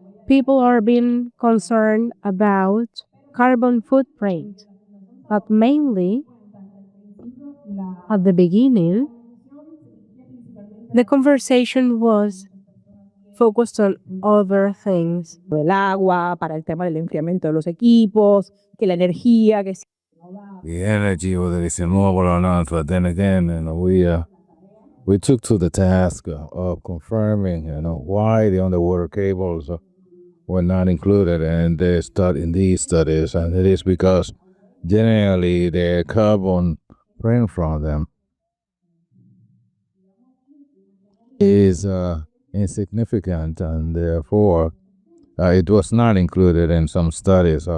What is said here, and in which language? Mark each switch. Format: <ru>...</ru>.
<en>people are being concerned about carbon footprint, but mainly at the beginning, the conversation was focused on other things.</en> <es>El agua, para el tema del enfriamiento de los equipos, que la energía, que</es> <en>the energy, whether it's renewable or not. But then again, we took to the task of confirming, why the underwater cables were not included in these studies, and it is because generally the carbon print from them is insignificant, and therefore it was not included in some studies.</en>